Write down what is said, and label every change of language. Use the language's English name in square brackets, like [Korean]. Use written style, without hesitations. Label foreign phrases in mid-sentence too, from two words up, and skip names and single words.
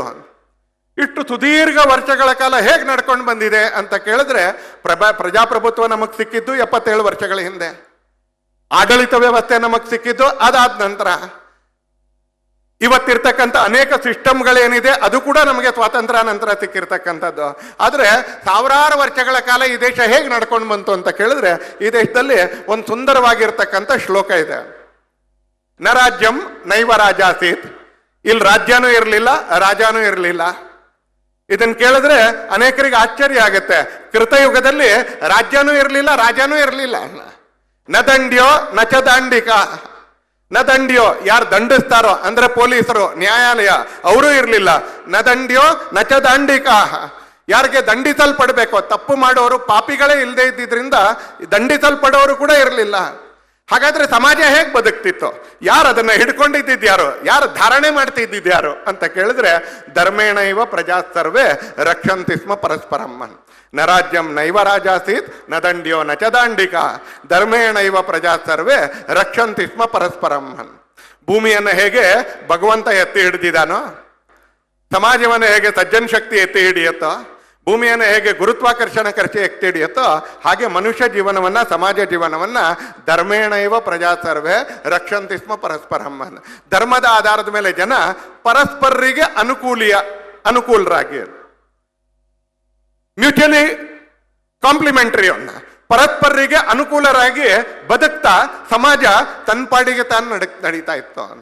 [Kannada] ಇಷ್ಟು ಸುದೀರ್ಘ ವರ್ಷಗಳ ಕಾಲ ಹೇಗೆ ನಡ್ಕೊಂಡು ಬಂದಿದೆ ಅಂತ ಕೇಳಿದ್ರೆ, ಪ್ರಜಾಪ್ರಭುತ್ವ ನಮಗ್ ಸಿಕ್ಕಿದ್ದು 77 ವರ್ಷಗಳ ಹಿಂದೆ, ಆಡಳಿತ ವ್ಯವಸ್ಥೆ ನಮಗ್ ಸಿಕ್ಕಿದ್ದು ಅದಾದ ನಂತರ. ಇವತ್ತಿರ್ತಕ್ಕಂಥ ಅನೇಕ ಸಿಸ್ಟಮ್ಗಳೇನಿದೆ ಅದು ಕೂಡ ನಮಗೆ ಸ್ವಾತಂತ್ರ್ಯ ನಂತರ ಸಿಕ್ಕಿರ್ತಕ್ಕಂಥದ್ದು. ಆದರೆ ಸಾವಿರಾರು ವರ್ಷಗಳ ಕಾಲ ಈ ದೇಶ ಹೇಗೆ ನಡ್ಕೊಂಡು ಬಂತು ಅಂತ ಕೇಳಿದ್ರೆ, ಈ ದೇಶದಲ್ಲಿ ಒಂದು ಸುಂದರವಾಗಿರ್ತಕ್ಕಂಥ ಶ್ಲೋಕ ಇದೆ, [Sanskrit] ನ ರಾಜ್ಯಂ ನೈವ ರಾಜಾಸೀತ್. [Kannada] ಇಲ್ಲಿ ರಾಜ್ಯನೂ ಇರಲಿಲ್ಲ, ರಾಜಾನೂ ಇರಲಿಲ್ಲ. ಇದನ್ನ ಕೇಳಿದ್ರೆ ಅನೇಕರಿಗೆ ಆಶ್ಚರ್ಯ ಆಗುತ್ತೆ. ಕೃತಯುಗದಲ್ಲಿ ರಾಜ್ಯನೂ ಇರಲಿಲ್ಲ, ರಾಜಾನೂ ಇರಲಿಲ್ಲ. [Sanskrit] ನ ದಂಡ್ಯೋ ನಚ ದಾಂಡಿಕ. ನ ದಂಡ್ಯೋ, [Kannada] ಯಾರು ದಂಡಿಸ್ತಾರೋ ಅಂದ್ರೆ ಪೊಲೀಸರು, ನ್ಯಾಯಾಲಯ, ಅವರೂ ಇರಲಿಲ್ಲ. [Sanskrit] ನ ದಂಡ್ಯೋ ನಚ ದಾಂಡಿಕ, [Kannada] ಯಾರಿಗೆ ದಂಡಿಸಲ್ಪಡಬೇಕು, ತಪ್ಪು ಮಾಡೋರು ಪಾಪಿಗಳೇ ಇಲ್ಲದೆ ಇದ್ದಿದ್ರಿಂದ ದಂಡಿಸಲ್ಪಡೋರು ಕೂಡ ಇರಲಿಲ್ಲ. ಹಾಗಾದ್ರೆ ಸಮಾಜ ಹೇಗೆ ಬದುಕ್ತಿತ್ತು? ಯಾರು ಅದನ್ನ ಹಿಡ್ಕೊಂಡಿದ್ದಿದ್ಯಾರು? ಯಾರು ಧಾರಣೆ ಮಾಡ್ತಿದ್ದಿದ್ಯಾರು ಅಂತ ಕೇಳಿದ್ರೆ [Sanskrit] ಧರ್ಮೇಣ ಇವ ಪ್ರಜಾ ಸರ್ವೇ ರಕ್ಷಂತಿ ಸ್ಮ ಪರಸ್ಪರಂ. ನ ರಾಜ್ಯಂ ನೈವ ರಾಜಾಸೀತ್ ನ ದಂಡ್ಯೋ ನ ಚ ದಾಂಡಿಕ ಧರ್ಮೇಣ ಇವ ಪ್ರಜಾ ಸರ್ವೇ ರಕ್ಷಂತಿ ಸ್ಮ ಪರಸ್ಪರಂ. [Kannada] ಭೂಮಿಯನ್ನು ಹೇಗೆ ಭಗವಂತ ಎತ್ತಿ ಹಿಡಿದಿದ್ದಾನೋ, ಸಮಾಜವನ್ನು ಹೇಗೆ ಸಜ್ಜನ್ ಶಕ್ತಿ ಎತ್ತಿ ಹಿಡಿಯುತ್ತೋ, ಭೂಮಿಯನ್ನು ಹೇಗೆ ಗುರುತ್ವಾಕರ್ಷಣ ಖರ್ಚು ಎತ್ತಿ ಹಿಡಿಯುತ್ತೋ, ಹಾಗೆ ಮನುಷ್ಯ ಜೀವನವನ್ನ, ಸಮಾಜ ಜೀವನವನ್ನ [Sanskrit] ಧರ್ಮೇಣ ಇವ ಪ್ರಜಾ ಸರ್ವೇ ರಕ್ಷಂತಿ ಸ್ಮ ಪರಸ್ಪರಂ. [Kannada] ಧರ್ಮದ ಆಧಾರದ ಮೇಲೆ ಜನ ಪರಸ್ಪರರಿಗೆ ಅನುಕೂಲರಾಗಿ, [English] mutually complementary [Kannada] ಅನ್ನ ಪರಸ್ಪರರಿಗೆ ಅನುಕೂಲರಾಗಿ ಬದುಕ್ತಾ ಸಮಾಜ ತನ್ನ ಪಾಡಿಗೆ ತಾನು ನಡೀತಾ ಇತ್ತು.